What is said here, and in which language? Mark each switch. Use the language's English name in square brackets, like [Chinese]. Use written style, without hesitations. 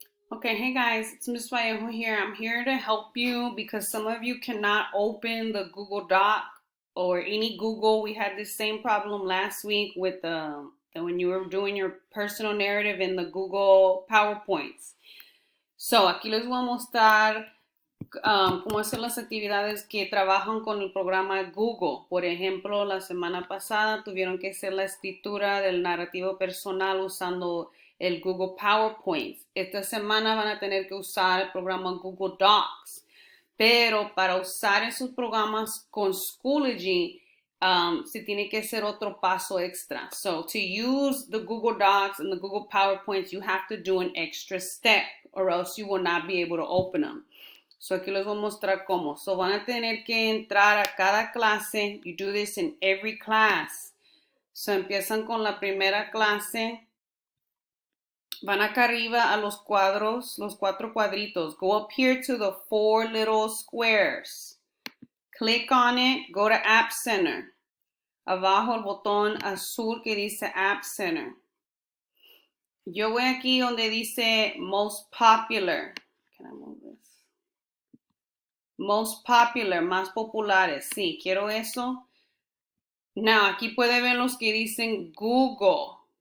[English] Okay, hey guys, it's Miss Vallejo here. I'm here to help you because some of you cannot open the Google Doc or any Google. We had the same problem last week with when you were doing your personal narrative in the Google PowerPoints. [Spanish] So aquí les voy a mostrar cómo hacer las actividades que trabajan con el programa Google. Por ejemplo, la semana pasada tuvieron que hacer la escritura del narrativo personal usando el Google PowerPoint. Esta semana van a tener que usar el programa Google Docs. Pero para usar esos programas con Schoology, se tiene que hacer otro paso extra. [English] So to use the Google Docs and the Google PowerPoints, you have to do an extra step or else you will not be able to open them. [Spanish] So aquí les voy a mostrar cómo. So van a tener que entrar a cada clase. [English] You do this in every class. [Spanish] So empiezan con la primera clase. Van acá arriba a los cuadros, los cuatro cuadritos. [English] Go up here to the four little squares. Click on it. Go to App Center. [Spanish] Abajo el botón azul que dice App Center. Yo voy aquí donde dice Most Popular. [English] Can I move this? Most popular, [Spanish] más populares. Sí, quiero eso. Now, aquí puede ver los que dicen Google.